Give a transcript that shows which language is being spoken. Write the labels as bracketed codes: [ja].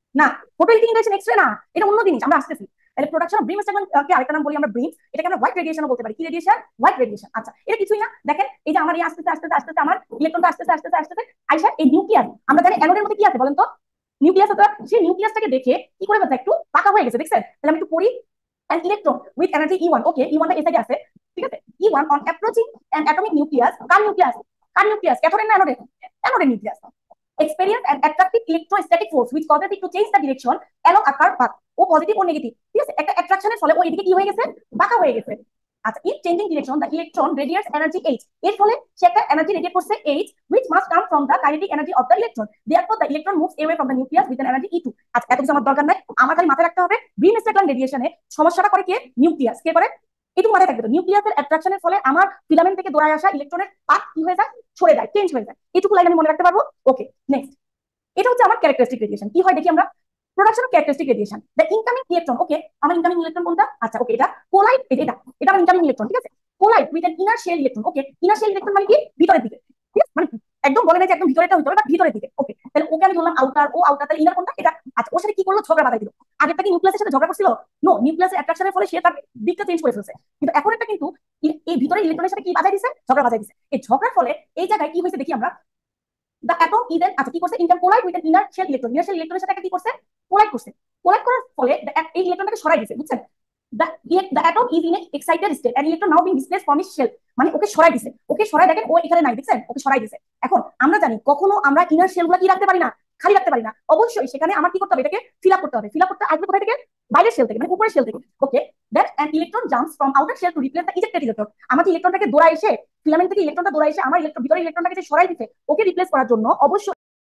[bn] না, photo electric interaction x-ray না, এটা অন্য জিনিস, আমরা আসতেছি। তাহলে প্রোডাকশন অফ ব্রিম স্ট্রাকলান কে আরেকটা নাম বলি আমরা ব্রিম, এটাকে আমরা হোয়াইট রেডিয়েশনও বলতে পারি। কি রেডিয়েশন? White radiation. আচ্ছা এটা কিছুই না, দেখেন এই যে আমার এই আস্তে আস্তে আস্তে আস্তে আমার ইলেকট্রনটা আস্তে আস্তে আস্তে আইসা এই নিউক্লিয়াস, আমরা জানি অ্যানোডের মধ্যে কি আছে বলেন তো, নিউক্লিয়াস আছে। সেই নিউক্লিয়াসটাকে দেখে কি করে বলতে একটু পাকা হয়ে গেছে, দেখছেন? তাহলে আমি একটু পড়ি, [en] an electron with energy E1, [bn] okay E1 টা এই সাইডে আছে, ঠিক আছে। [en] E1 on approaching an atomic nucleus, [bn] car nucleus, car nucleus, ক্যাথোডের না অ্যানোডের, অ্যানোডের nucleus, [en] experience an attractive electrostatic force which causes it to change the direction along a curved path, [bn] O positive O negative, ঠিক আছে। একটা অ্যাট্রাকশনের ফলে ও এদিকে কি হয়ে গেছে, বাঁকা হয়ে গেছে। [en] আচ্ছা in changing direction the electron radiates energy H, [bn] এর ফলে সে একটা এনার্জি রেডিয়েট করছে H, [en] which must come from the kinetic energy of the electron, therefore the electron moves away from the nucleus with an energy E2। [bn] আচ্ছা এত কিছু আমার দরকার নাই, আমার খালি মাথায় রাখতে হবে ব্রিম স্ট্রাকলান রেডিয়েশনে সমস্যাটা করে কে, নিউক্লিয়াস। কে করে, এটুকু মাথায় থাকবে তো। নিউক্লিয়াসের অ্যাট্রাকশনের ফলে আমার ফিলামেন্ট থেকে দৌড়ায় আসা ইলেকট্রনের পাথ কি হয়ে যায়, সরে যায়, চেঞ্জ হয়ে যায়। এটুকু লাইন আমি মনে রাখতে পারবো। ওকে নেক্সট, এটা হচ্ছে আমার ক্যারেক্টারিস্টিক রেডিয়েশন। কি হয় দেখি আমরা, [en] production of characteristic radiation, the incoming electron, [bn] ওকে আমার ইনকামিং ইলেকট্রন কোনটা, আচ্ছা ওকে এটা কোলাইড, এটা এটা আমার ইনকামিং ইলেকট্রন, ঠিক আছে। [en] collide with an inner shell electron, [bn] okay inner shell electron মানে কি, ভিতরের দিকে, ঠিক আছে, মানে একদম বলে না যে একদম ভিতরেটা হইতে হবে, বাট ভিতরের দিকে। ওকে তাহলে ওকে আমি ধরলাম আউটার, ও আউটার, তাহলে ইনার কোনটা, এটা। আচ্ছা ওর সাথে কি করলো, ঝগড়া বাঁধাই দিল। আগেরটা কি নিউক্লিয়াসের সাথে ঝগড়া করছিল, নো, নিউক্লিয়াসের অ্যাট্রাকশনের ফলে সে তার দিকটা চেঞ্জ করে ফেলছে। কিন্তু এখন একটা কিন্তু এই ভিতরে ইলেকট্রনের সাথে কি বাজাই দিছে, ঝগড়া বাজাই দিছে। এই ঝগড়ার ফলে এই জায়গায় কি হয়েছে দেখি আমরা, [en] the atom is then, [bn] আচ্ছা কি করছে, inter collide with inner shell electron, inner shell ইলেকট্রনের সাথে একটা কি করছে, কোলাইড করছে। কোলাইড করার ফলে এই ইলেকট্রনটাকে সরাই দিছে, বুঝছেন? [en] the atom is in an excited state and electron now being displaced from its shell, [bn] মানে ওকে সরাই দিছে, ওকে সরাই দেখেন ও এখানে নাই, দেখছেন ওকে সরাই দিছে। এখন আমরা জানি কখনো আমরা ইনার শেলগুলো কি রাখতে পারি না, খালি রাখতে পারি না, অবশ্যই সেখানে আমার কি করতে হবে, এটাকে ফিল আপ করতে হবে। ফিল আপ করতে আসবে কোথায় থেকে, বাইরের শেল থেকে, মানে উপরের শেল থেকে। ওকে, [en] Then an electron jumps from outer shell to replace the ejected electron. [bn] আমাকে ইলেকট্রনটাকে দৌড়ায় এসে ফিলামেন্ট থেকে ইলেকট্রনটা দৌড়ায় এসে আমার ভিতরে ইলেকট্রনটাকে যে সরাই দিতে, ওকে রিপ্লেস করার জন্য অবশ্যই